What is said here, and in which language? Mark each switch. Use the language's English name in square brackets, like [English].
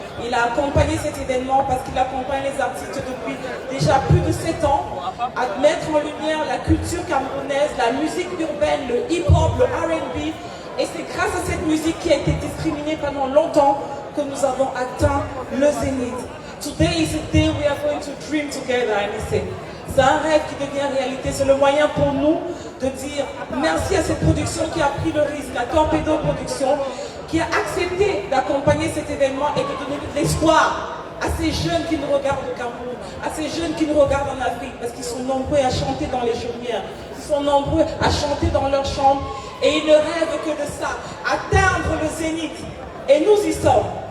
[French] Il a accompagné cet événement parce qu'il accompagne les artistes depuis déjà plus de 7 ans à mettre en lumière la culture camerounaise, la musique urbaine, le hip-hop, le R&B. Et c'est grâce à cette musique qui a été discriminée pendant longtemps que nous avons atteint le zénith. [English] Today is a day we are going to dream together, Anissé. [French] C'est un rêve qui devient réalité. C'est le moyen pour nous de dire merci à cette production qui a pris le risque, la Torpedo Production, qui a accepté d'accompagner cet événement et de donner de l'espoir à ces jeunes qui nous regardent au Cameroun, à ces jeunes qui nous regardent en Afrique, parce qu'ils sont nombreux à chanter dans les chaumières, ils sont nombreux à chanter dans leurs chambres, et ils ne rêvent que de ça, atteindre le zénith. Et nous y sommes.